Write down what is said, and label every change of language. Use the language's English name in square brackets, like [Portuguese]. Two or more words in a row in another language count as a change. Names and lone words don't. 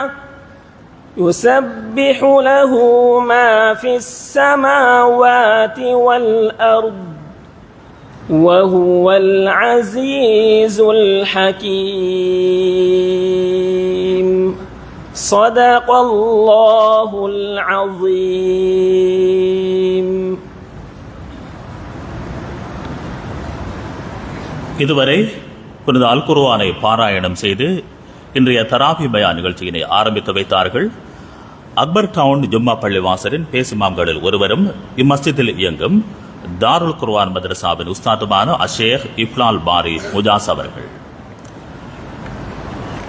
[Arabic] يسبح له ما في السماوات والأرض وهو العزيز الحكيم صدق الله العظيم. [Tamil] இதுவரை புனித அல் குர்ஆனை பாராயணம் செய்து இன்றைய தராவி பயான் நிகழ்ச்சியினை ஆரம்பித்து வைத்தார்கள். அக்பர் டவுன் ஜும்மா பள்ளிவாசலின் பேசிமாம்களில் ஒருவரும் இம்மஸ்ஜிதில் இயங்கும் தாருல் குர்ஆன் மதரசாவின் உஸ்தாதுமான அஷேக் இஃப்லால் பாரி முஜாஸ் அவர்கள்.